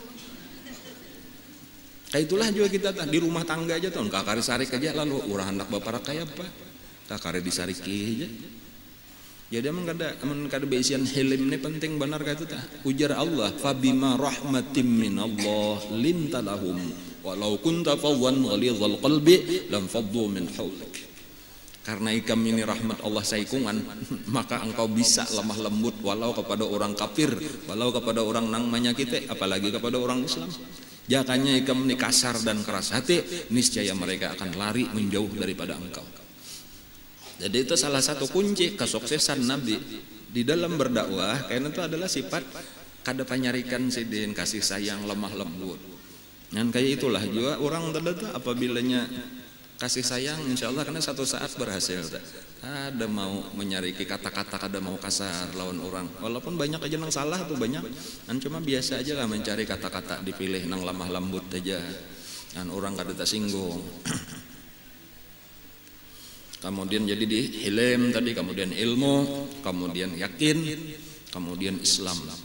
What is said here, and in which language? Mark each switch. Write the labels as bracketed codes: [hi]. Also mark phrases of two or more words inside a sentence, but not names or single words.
[bjn] Kayak itulah juga kita di rumah tangga aja tuh, kakari sarik aja lalu urang hendak bapak kayak apa? Kakari disariki aja. Jadi emang kada beisian hilm ini penting benar kata itu. Ujar Allah, [ar] فبما رحمة من الله لنت لهم ولو كنت فظا غليظ القلب لانفضوا من حولك. [bjn] Karena ikam ini rahmat Allah saikungan, maka engkau bisa lemah lembut walau kepada orang kafir, walau kepada orang nang menyakiti, apalagi kepada orang Islam. Jakanya ikam ini kasar dan keras hati, niscaya mereka akan lari menjauh daripada engkau. Jadi itu salah satu kunci kesuksesan Nabi di dalam berdakwah, karena itu adalah sifat kada panyarikan sidin, kasih sayang, lemah lembut. Dan kayak itulah juga orang terdekat apabila kasih sayang, insya Allah karena satu saat berhasil. Ada mau menyariki kata-kata, kada mau kasar lawan orang. Walaupun banyak aja nang salah tuh banyak, dan cuma biasa aja lah mencari kata-kata dipilih nang lemah lembut aja, dan orang kada tersinggung. Kemudian jadi di hilm tadi, kemudian ilmu, kemudian yakin, kemudian Islam.